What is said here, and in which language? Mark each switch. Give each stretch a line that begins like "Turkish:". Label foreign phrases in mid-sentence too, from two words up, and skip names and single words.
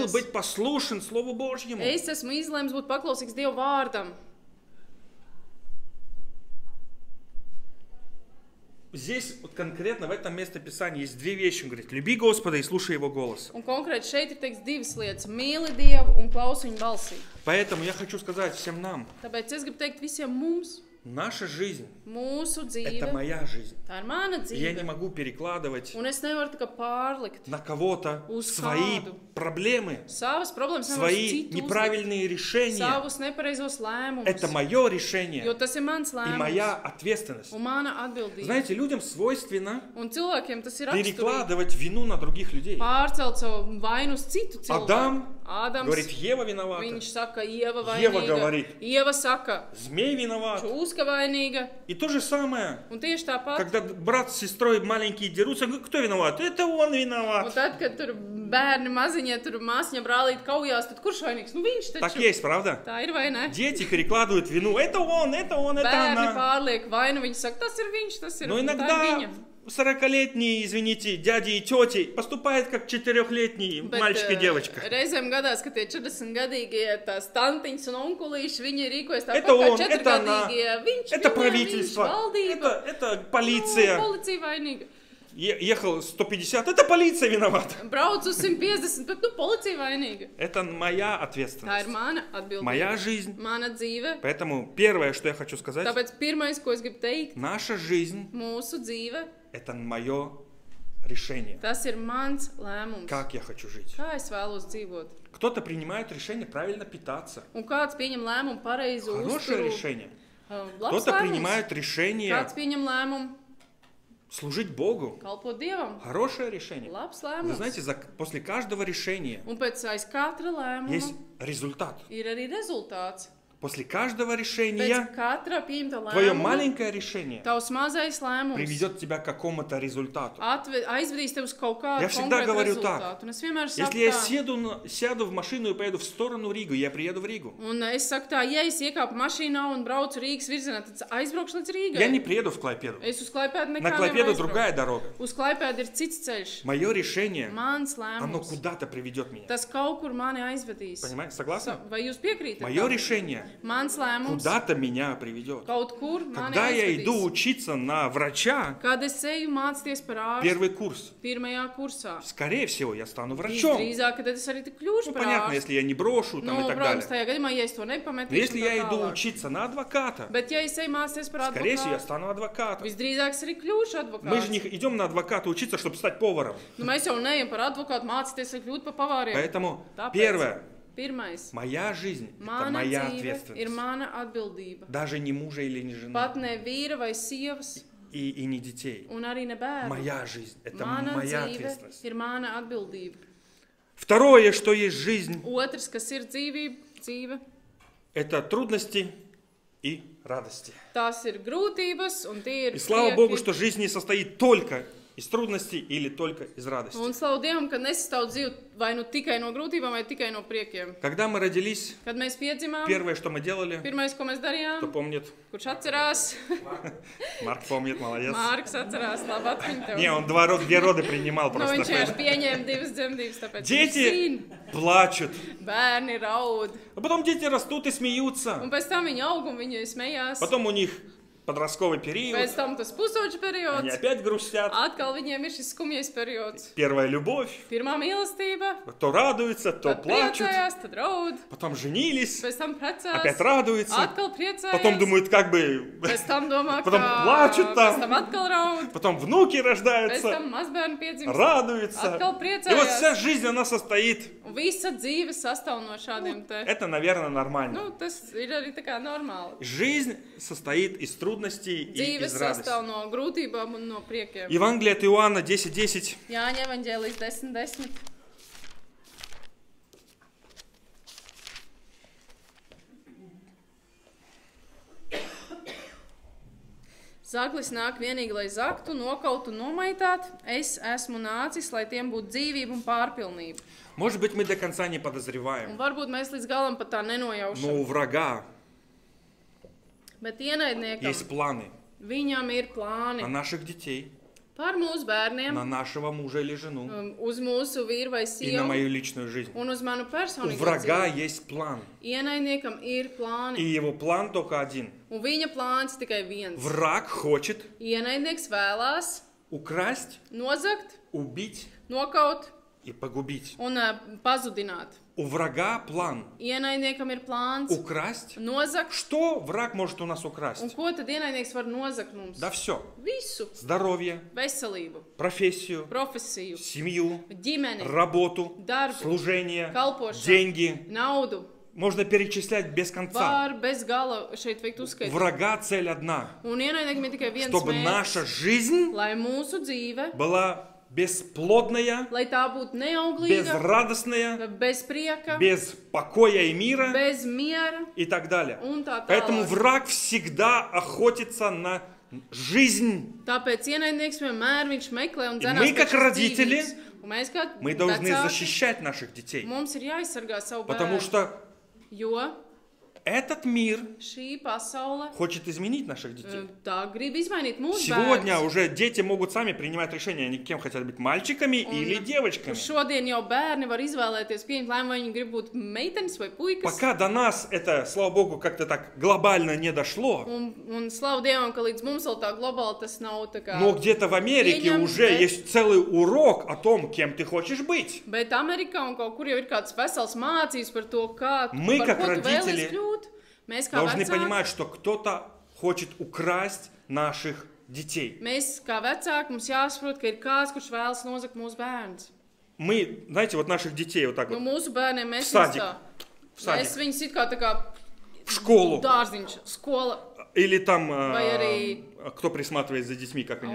Latvian: klausīties.
Russian: быть послушен Слову Божьему.
Latvian: Es esmu izlēms būt paklausīgs Dieva vārdam.
Russian: Здесь вот конкретно в этом месте Писания есть две вещи. Он говорит, люби Господа и слушай Его голос.
Latvian: Un konkrēti šeit ir teikts divas lietas. Mīli Dievu un klausi viņa balsī.
Russian: Поэтому я хочу сказать всем нам,
Latvian: Tāpēc es gribu teikt visiem mums,
Russian: наша жизнь
Latvian: mūsu – dzīve,
Russian: это моя жизнь.
Latvian: tā ir mana
Russian: И я не
Latvian: dzīve.
Russian: могу перекладывать
Latvian: Un es nevaru tā kā pārlikt
Russian: на кого-то
Latvian: Uz
Russian: свои
Latvian: kādu.
Russian: проблемы,
Latvian: savas problēmas, nevaru
Russian: свои
Latvian: citu uzlikt,
Russian: неправильные решения.
Latvian: savus nepareizos lēmumus.
Russian: Это мое решение
Latvian: Jo tas ir mans
Russian: и моя
Latvian: lēmums
Russian: ответственность.
Latvian: un mana atbildība.
Russian: Знаете, людям свойственно
Latvian: Un cilvēkiem tas ir raksturīgi.
Russian: перекладывать вину на других людей.
Latvian: Pārcelt savu vainu uz citu cilvēku.
Russian: Адам
Latvian: Ādams,
Russian: говорит, Ева виновата,
Latvian: viņš saka, Ieva Ieva vainīga.
Russian: говорит.
Latvian: Ieva saka,
Russian: змей виноват.
Latvian: čūska vainīga.
Russian: И то же самое,
Latvian: Un tieši tāpat.
Russian: когда брат с сестрой маленькие дерутся, кто виноват? Это он
Latvian: Un
Russian: виноват.
Latvian: tad, kad tur bērni maziņie, tur māsņa brālīt kaujās, tad kurš vainīgs? Nu viņš
Russian: Так
Latvian: taču.
Russian: есть, правда?
Latvian: Tā ir vai ne?
Russian: Дети перекладывают вину. Это он, это
Latvian: Bērni
Russian: она.
Latvian: pārliek vainu, viņi saka, tas ir viņš, tas ir
Russian: Но
Latvian: tā ir
Russian: иногда
Latvian: viņa.
Russian: 40-летние, извините, дяди и тети поступают как 4-летний мальчик и девочка.
Latvian: Reizēm gadās, ka tie 40-gadīgie tās tantiņas un onkulīši, viņi rīkojas tāpat
Russian: Это
Latvian: kā
Russian: он, это она,
Latvian: 4-gadīgie. Viņš,
Russian: это
Latvian: viņiem,
Russian: правительство,
Latvian: viņš, valdība.
Russian: это
Latvian: Nu,
Russian: полиция.
Latvian: policija vainīga.
Russian: Ехал 150, это полиция виновата.
Latvian: Brauc uz 150, bet nu policija vainīga.
Russian: Это моя
Latvian: Tā ir
Russian: ответственность,
Latvian: mana atbildība.
Russian: моя жизнь.
Latvian: Mana dzīve.
Russian: Поэтому первое, что я хочу сказать,
Latvian: Tāpēc pirmais, ko es gribu teikt,
Russian: наша жизнь
Latvian: mūsu dzīve, –
Russian: это мое решение.
Latvian: tas ir mans lēmums.
Russian: Как я хочу жить.
Latvian: Kā es vēlos dzīvot?
Russian: Кто-то принимает решение правильно питаться.
Latvian: Un kāds pieņem lēmumu pareizu
Russian: Хорошее
Latvian: uzturu,
Russian: решение.
Latvian: Labs
Russian: Кто-то
Latvian: lēmums.
Russian: принимает решение
Latvian: Kāds pieņem lēmumu
Russian: служить Богу.
Latvian: kalpot Dievam.
Russian: Хорошее решение.
Latvian: Labs
Russian: Вы
Latvian: lēmums.
Russian: знаете, после каждого решения
Latvian: Un pēc aiz katra lēmuma
Russian: есть результат.
Latvian: ir arī rezultāts.
Russian: После каждого
Latvian: Pēc
Russian: решения
Latvian: katra pieņemta
Russian: твое
Latvian: lēmuma
Russian: маленькое решение
Latvian: tavs mazais lēmums
Russian: приведет тебя к какому-то результату.
Latvian: aizvedīs tev uz kaut kādu
Russian: Я всегда
Latvian: konkrētu
Russian: говорю
Latvian: rezultātu. Un es vienmēr saku
Russian: Если я
Latvian: tā.
Russian: сяду в машину и поеду в сторону Ригу, я приеду в Ригу.
Latvian: Un es saku tā, ja es iekāpu mašīnā un braucu Rīgas virzienā, tad aizbraukšu līdz Rīgai.
Russian: Я не приеду в Клайпеду.
Latvian: Es uz Klaipēdu
Russian: На
Latvian: nekā
Russian: Клайпеду
Latvian: nevaru
Russian: другая
Latvian: aizbraukt.
Russian: дорога.
Latvian: Uz Klaipēdu ir cits ceļš.
Russian: Мое решение,
Latvian: Mans
Russian: оно
Latvian: lēmums.
Russian: куда-то приведет меня.
Latvian: Tas kaut kur mani aizvedīs.
Russian: Понимаете, согласны?
Latvian: Vai jūs piekrītat?
Russian: Мое
Latvian: tam?
Russian: решение
Latvian: Mans lēmums
Russian: куда-то меня приведет.
Latvian: kaut kur mani
Russian: Когда я иду
Latvian: aizvedīs.
Russian: учиться на врача,
Latvian: Kad es eju mācīties par ārstu
Russian: первый курс,
Latvian: pirmajā kursā,
Russian: скорее всего, я стану врачом.
Latvian: visdrīzāk, ka tad es arī tik kļūšu
Russian: Ну,
Latvian: par
Russian: понятно,
Latvian: ārstu.
Russian: если я не брошу там, и так
Latvian: Protams,
Russian: далее.
Latvian: tajā gadījumā, ja es to nepametīšu,
Russian: Но если
Latvian: un tā
Russian: я иду
Latvian: tālāk.
Russian: учиться на адвоката,
Latvian: Bet, ja es eju mācīties par
Russian: скорее всего, я
Latvian: advokātu,
Russian: стану адвокатом.
Latvian: visdrīzāk es arī kļūšu
Russian: Мы же
Latvian: advokāts.
Russian: не идем на адвоката учиться, чтобы стать поваром.
Latvian: Nu, mēs jau neejam par advokātu mācīties, lai kļūtu par pavāriem.
Russian: Поэтому,
Latvian: Tāpēc
Russian: первое,
Latvian: pirmais,
Russian: моя жизнь – это
Latvian: mana
Russian: моя
Latvian: dzīve ir
Russian: ответственность.
Latvian: mana atbildība.
Russian: Даже не мужа или не жены,
Latvian: Pat ne vīra vai sievas,
Russian: и не детей.
Latvian: un arī ne bērnu.
Russian: Моя жизнь – это
Latvian: Mana
Russian: моя
Latvian: dzīve
Russian: ответственность.
Latvian: ir mana atbildība.
Russian: Второе, что есть жизнь,
Latvian: Otrs, kas ir dzīve,
Russian: это трудности и радости.
Latvian: tās ir grūtības un tie ir
Russian: И слава Богу,
Latvian: prieki.
Russian: что жизнь не состоит только из трудностей или только из радости.
Latvian: Un slavu Dievam, ka nesastāv dzīve vai nu tikai no grūtībām, vai tikai no priekiem.
Russian: Когда мы родились,
Latvian: Kad mēs piedzimām,
Russian: первое, что мы делали,
Latvian: pirmais, ko mēs
Russian: кто
Latvian: darījām,
Russian: помнит?
Latvian: kurš atcerās,
Russian: Марк помнит, молодец.
Latvian: Mārks atcerās, labi atmiņ tev.
Russian: Не, он две роды принимал
Latvian: Nu,
Russian: просто.
Latvian: viņš vienkārši pieņēma divas dzemdības, tāpēc viņš
Russian: Дети
Latvian: zina.
Russian: плачут,
Latvian: Bērni raud.
Russian: а потом дети растут и смеются.
Latvian: Un pēc tam viņi aug un viņi smējās.
Russian: Потом у них подростковый период,
Latvian: Pēc tam tas pusauģis
Russian: они
Latvian: periods.
Russian: опять грустят.
Latvian: Atkal viņiem ir šis skumjais periods.
Russian: Первая любовь,
Latvian: Pirmā mīlestība,
Russian: то радуются, то
Latvian: tad
Russian: плачут.
Latvian: priecājās, tad raud.
Russian: Потом женились,
Latvian: Pēc tam precās,
Russian: опять радуются.
Latvian: atkal priecājās.
Russian: Потом думают, как бы...
Latvian: Pēc tam domā,
Russian: Потом
Latvian: ka
Russian: плачут там.
Latvian: pēc tam atkal raud.
Russian: Потом внуки
Latvian: Pēc
Russian: рождаются,
Latvian: tam mazbērni piedzimst.
Russian: радуются.
Latvian: Atkal
Russian: И вот вся
Latvian: priecājās.
Russian: жизнь, она состоит...
Latvian: Un visa dzīve sastāv no šādiem te.
Russian: Это, наверное, нормально.
Latvian: Nu, tas ir arī tā kā normāli.
Russian: Жизнь состоит из трудностей и
Latvian: Dzīve
Russian: из радости.
Latvian: sastāv no grūtībām un no priekiem.
Russian: Евангелие от Иоанна 10:10.
Latvian: Jāņa evaņģēlijas 10:10. Zaglis nāk vienīgi, lai zaktu, nokautu un nomaitātu. Es esmu nācis, lai tiem būtu dzīvība un pārpilnība.
Russian: Может быть, мы до конца не
Latvian: Un
Russian: подозреваем,
Latvian: varbūt mēs līdz galam pat tā
Russian: но
Latvian: nenojaušam.
Russian: у врага
Latvian: Bet ienaidniekam,
Russian: есть планы
Latvian: viņam ir
Russian: на
Latvian: plāni
Russian: наших детей,
Latvian: par mūsu bērniem,
Russian: на нашего mужа или жену
Latvian: uz mūsu vīru vai
Russian: и на
Latvian: sievu
Russian: мою личную жизнь.
Latvian: un uz manu
Russian: У
Latvian: personīgo
Russian: врага
Latvian: dzīvi.
Russian: есть план,
Latvian: Ienaidniekam ir
Russian: и
Latvian: plāni,
Russian: его план только один.
Latvian: un viņa plāns tikai viens.
Russian: Враг хочет
Latvian: Ienaidnieks vēlās
Russian: украсть,
Latvian: nozagt,
Russian: убить
Latvian: nokaut
Russian: и погубить.
Latvian: un pazudināt.
Russian: У врага план
Latvian: Ienaidniekam ir plāns
Russian: украсть.
Latvian: nozagt.
Russian: Что враг может у нас
Latvian: Un
Russian: украсть?
Latvian: ko tad ienaidnieks var nozagt mums?
Russian: Да все.
Latvian: Visu.
Russian: Здоровье,
Latvian: Veselību,
Russian: профессию,
Latvian: profesiju,
Russian: семью,
Latvian: ģimeni,
Russian: работу,
Latvian: darbu,
Russian: служение,
Latvian: kalpošanu,
Russian: деньги.
Latvian: naudu.
Russian: Можно перечислять без конца.
Latvian: Var bez gala šeit veikt
Russian: У
Latvian: uzskaitīt.
Russian: врага цель одна.
Latvian: Un ienaidniekam ir tikai viens
Russian: Чтобы наша
Latvian: mērķis,
Russian: жизнь
Latvian: lai mūsu dzīve,
Russian: была бесплодная,
Latvian: lai tā būtu neauglīga,
Russian: безрадостная,
Latvian: bez prieka,
Russian: без покоя и мира
Latvian: bez miera
Russian: и так далее.
Latvian: un tā
Russian: Поэтому
Latvian: tālāk.
Russian: враг всегда охотится на жизнь.
Latvian: Tāpēc ienaidnieks vienmēr viņš meklē un
Russian: И
Latvian: dzenās
Russian: мы,
Latvian: pēc
Russian: как
Latvian: šīs
Russian: родители,
Latvian: dzīvības. Un mēs kā
Russian: Мы должны
Latvian: vecāki,
Russian: защищать наших детей.
Latvian: mums ir jāaizsargā savu
Russian: Потому
Latvian: bērnu,
Russian: что
Latvian: jo
Russian: этот мир
Latvian: šī pasaule
Russian: хочет изменить наших детей.
Latvian: tā grib izmainīt mūsu
Russian: Сегодня
Latvian: bērnus.
Russian: уже дети могут сами принимать решения, они кем хотят быть, мальчиками или девочками.
Latvian: Šodien jau bērni var izvēlēties pieņemt lēmumu, vai viņi grib būt meitenes vai puikas.
Russian: Пока до нас это, слава Богу, как-то так глобально не дошло,
Latvian: Un slavu Dievam, ka līdz mums vēl tā globāli tas nav tā kā.
Russian: но где-то в Америке Пеням, уже да. есть целый урок о том, кем ты хочешь быть.
Latvian: Bet Amerikā un kaut kur jau ir kāds vesels mācības par to, kā
Russian: Мы,
Latvian: par
Russian: как
Latvian: ko tu
Russian: родители,
Latvian: vēlies kļūt. Mēs kā
Russian: Должны
Latvian: vecāki,
Russian: понимать, что кто-то хочет украсть наших детей.
Latvian: mēs kā vecāki mums jāsaprot, ka ir kāds, kurš vēlas nozagt mūsu bērnus.
Russian: Мы, знаете, вот наших детей вот так
Latvian: Nu,
Russian: вот
Latvian: mūsu bērniem mēs
Russian: В садик.
Latvian: tā,
Russian: в садик,
Latvian: mēs viņus it kā
Russian: в школу.
Latvian: dārziņš, skola.
Russian: Или там,
Latvian: Vai arī-
Russian: кто присматривает за детьми, как они